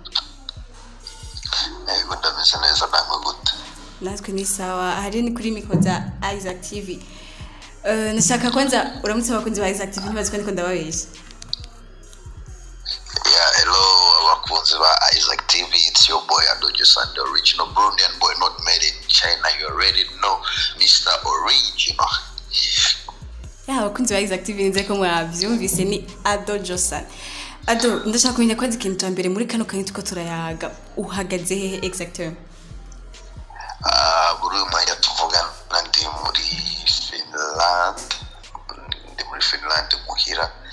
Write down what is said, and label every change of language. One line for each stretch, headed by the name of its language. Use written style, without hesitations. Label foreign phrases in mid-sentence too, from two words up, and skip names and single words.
Rundi: ndameze neza namwe gute natwe
Swahili: ni sawa
Rundi: hari ni kuri micro za Isaac TV nashaka kwanza uramutse abakunzi ba Isaac TV ntibazi ko ndiko ndababesha hello abakunzi ba Isaac TV,
English: it's your boy Adojosa, the original Burundian boy not made in China. You already know Mr. Original.
Rundi: Abakunzi ba Isaac TV nze ko mwavyumvise ni Adojosa. Ado ndashaka kumenya ko ikintu cya mbere muri kano kantu tuko turayaga uhagaze hehe exactement? Buri mwanya tuvugana ndi muri Finland muhira.